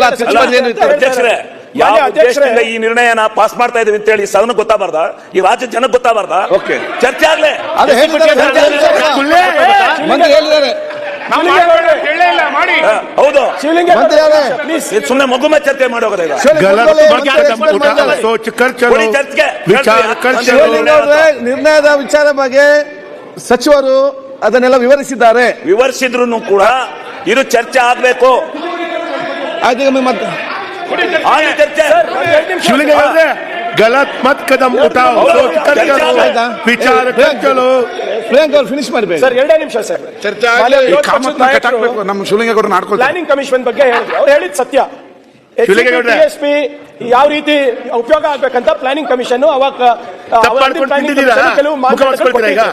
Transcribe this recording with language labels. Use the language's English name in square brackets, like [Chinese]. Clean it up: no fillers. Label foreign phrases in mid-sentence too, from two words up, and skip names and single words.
[Kannada] ಅಧ್ಯಕ್ಷರೇ, ಯಾವ ಉದ್ದೇಶದಿಂದ ಈ ನಿರ್ಣಯನ ಪಾಸ್ ಮಾಡ್ತಾ ಇದೀವಿ ಅಂತ ಹೇಳಿ ಸದನ ಗೊತ್ತಾಗಬಾರ್ದ, ಈ ರಾಜ್ಯದ ಜನಕ್ಕೆ ಗೊತ್ತಾಗಬಾರ್ದ? ಓಕೆ, ಚರ್ಚೆ ಆಗ್ಲೇ ಅದು ಮಂತ್ರಿ ಹೇಳಿದ್ದಾರೆ. ಮಾಡಿ ಹೌದು, ಶಿವಲಿಂಗ ಸುಮ್ಮನೆ ಮಗು ಮೇಲೆ ಚರ್ಚೆ ಮಾಡಿ ಹೋಗೋದ ಈಗ. [Hindi] गलत मत कदम उठाओ, सोच कर चलो, [Kannada] ಕೊಡಿ ಚರ್ಚೆಗೆ, [Hindi] विचार कर चलो। [Kannada] ನಿರ್ಣಯದ ವಿಚಾರ ಬಗ್ಗೆ ಸಚಿವರು ಅದನ್ನೆಲ್ಲ ವಿವರಿಸಿದ್ದಾರೆ. ವಿವರಿಸಿದ್ರು ಕೂಡ ಇದು ಚರ್ಚೆ ಆಗ್ಬೇಕು. ಆಯ್ತು, ಮತ್ತೆ ಆಗಲಿ ಚರ್ಚೆ. [Hindi] शिवलिंग गलत मत कदम उठाओ, सोच कर चलो, विचार कर चलो। [Kannada] ಪ್ರಿಯಾಂಕ್ ಅವ್ರು ಫಿನಿಶ್ ಮಾಡಬೇಕು ಸರ್. 2 ನಿಮಿಷ ಸರ್. ನಮ್ಮ ಶಿವಲಿಂಗೇಗೌಡರು ನಾಡ್ಕೊಳ್ತಾರೆ. ಪ್ಲಾನಿಂಗ್ ಕಮಿಷನ್ ಬಗ್ಗೆ ಹೇಳಿದ್ರು. ಅವ್ರು ಹೇಳಿದ್ ಸತ್ಯ. ಶಿವಲಿಂಗೇಗೌಡ್ರೆ. TSP ಯಾವ ರೀತಿ ಉಪಯೋಗ ಆಗ್ಬೇಕಂತ ಪ್ಲಾನಿಂಗ್ ಕಮಿಷನ್ ಅವಾಗ ಕೆಲವು ಮಾರ್ಗದರ್ಶನ ಕೊಟ್ಟಿದ್ರು.